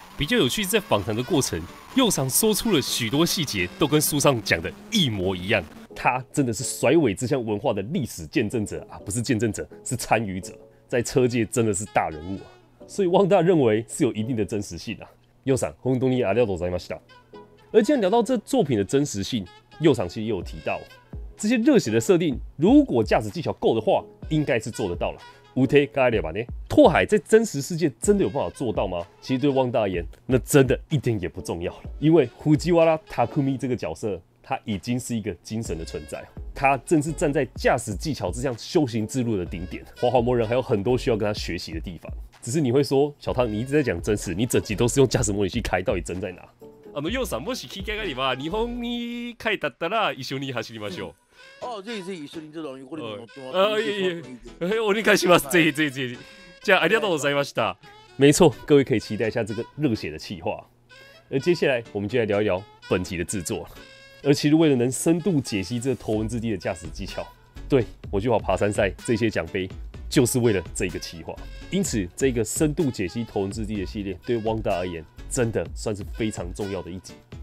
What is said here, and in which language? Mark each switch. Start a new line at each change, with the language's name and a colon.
Chinese: 比较有趣是在访谈的过程，右长说出了许多细节，都跟书上讲的一模一样。他真的是甩尾这项文化的历史见证者啊，不是见证者，是参与者。在车界真的是大人物啊，所以汪大认为是有一定的真实性啊。
Japanese: 右赏本当にありがとうございました。
Chinese: 而既然聊到这作品的真实性，右赏其实也有提到，这些热血的设定，如果驾驶技巧够的话，应该是做得到了。无敌该了吧呢？拓海在真实世界真的有办法做到吗？其实对汪大而言，那真的一点也不重要了，因为Fujiwara Takumi 这个角色，他已经是一个精神的存在。他正是站在驾驶技巧这项修行之路的顶点，花花魔人还有很多需要跟他学习的地方。只是你会说，小汤，你一直在讲真实，你整集都是用驾驶模拟器开，到底真在哪？
Japanese: 要さんもし機会があれば日本に帰ったら一緒に走りましょう。あ、ぜひぜひ一緒にちょっとこれに乗ってもらって。お願いします。ぜひぜひぜひ。じゃあありがとうございました。
Chinese: 没错，各位可以期待一下这个热血的企划。而接下来我们就来聊一聊本集的制作。而其实为了能深度解析这头文字 D 的驾驶技巧，对我去跑爬山赛这些奖杯，就是为了这一个企划。因此，这个深度解析头文字 D 的系列，对汪大而言，真的算是非常重要的一集。